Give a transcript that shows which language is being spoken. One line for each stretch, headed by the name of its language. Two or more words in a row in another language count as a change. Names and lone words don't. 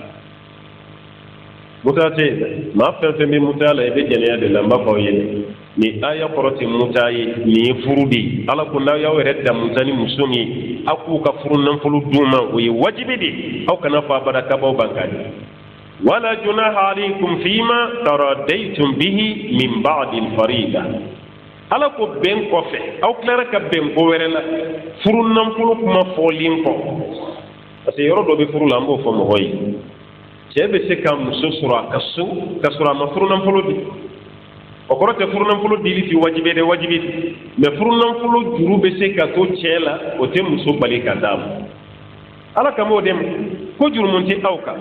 Bambara: musa tɛ yen dɛ maa fɛn fɛn bɛ musa la i bɛ jɛnɛya de la n b'a fɔ aw ye ni aya kɔrɔ tɛ musa ye nin ye furu de ye ala ko n'aw y'aw yɛrɛ da musa ni muso min ye aw k'u ka furu nafolo d'u ma o ye wajibi de aw kana fɔ abada kabaw ban ka di
Arabic: ولا جناح عليكم فيما تراضيتم به من بعد الفريضة
Bambara: ala ko bɛn kɔfɛ aw tilara ka bɛn ko wɛrɛ la furu nafolo kuma fɔlen kɔ
French: parce que
Bambara: yɔrɔ dɔ bɛ furu la an b'o fɔ mɔgɔ ye cɛ bɛ se ka muso sɔrɔ a ka so ka sɔrɔ a ma furu nafolo di o kɔrɔ tɛ furu nafolo dili ti wajibi dɛ wajibi mais furu nafolo juru bɛ se ka to cɛ la o tɛ muso bali ka d'a ma ala kama o de ma ko jurumun tɛ aw kan